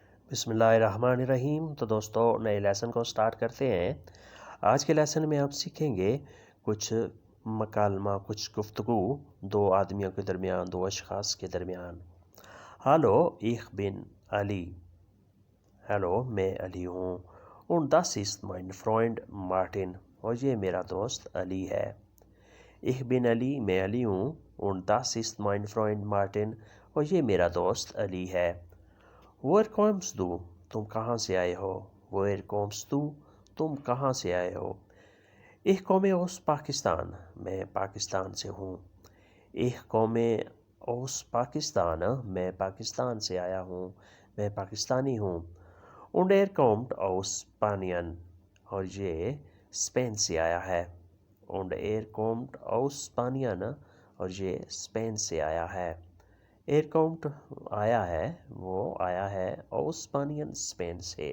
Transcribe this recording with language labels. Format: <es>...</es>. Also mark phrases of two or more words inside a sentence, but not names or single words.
<ar>بسم اللہ الرحمن الرحیم۔</ar> <ur>تو دوستو نئے لیسن کو سٹارٹ کرتے ہیں۔ آج کے لیسن میں آپ سیکھیں گے کچھ مکالمہ، کچھ گفتگو دو آدمیوں کے درمیان، دو اشخاص کے درمیان۔ ہالو</ur> <de>ich bin</de> <ur>علی۔ ہیلو میں علی ہوں۔</ur> <de>Und das ist mein Freund Martin۔</de> <ur>اور یہ میرا دوست علی ہے۔</ur> <de>Ich bin</de> <ur>علی، میں علی ہوں۔</ur> <de>Und das ist mein Freund Martin۔</de> <ur>اور یہ میرا دوست علی ہے۔</ur> <de>Woher kommst du؟</de> <ur>تم کہاں سے آئے ہو؟</ur> <de>Woher kommst du؟</de> <ur>تم کہاں سے آئے ہو؟</ur> <de>Ich komme aus</de> <ur>پاکستان۔ میں پاکستان سے ہوں۔</ur> <de>Ich komme aus پاکستان۔</de> <ur>میں پاکستان سے آیا ہوں، میں پاکستانی ہوں۔</ur> <de>Und kommt aus Spanien۔</de> <ur>اور یہ اسپین سے آیا ہے۔</ur> <de>Und kommt aus Spanien۔</de> <ur>اور یہ اسپین سے آیا ہے۔ kommt آیا ہے، وہ آیا ہے</ur> <de>aus Spanien،</de> <ur>اسپین سے۔</ur>